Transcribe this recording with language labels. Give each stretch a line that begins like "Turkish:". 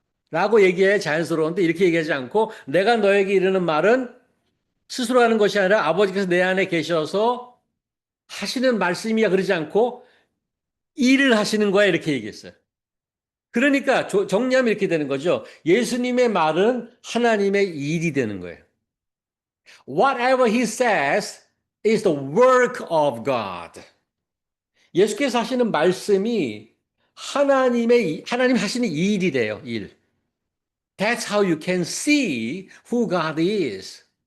Korean: 라고 얘기해 자연스러운데 이렇게 얘기하지 않고 내가 너에게 이르는 말은 스스로 하는 것이 아니라 아버지께서 내 안에 계셔서 하시는 말씀이야 그러지 않고 일을 하시는 거야 이렇게 얘기했어요. 그러니까 정리하면 이렇게 되는 거죠. 예수님의 말은 하나님의 일이 되는 거예요.
English: Whatever he says is the work of God.
Korean: 예수께서 하시는 말씀이 하나님 하시는 일이 돼요, 일.
English: That's how you can see who God is.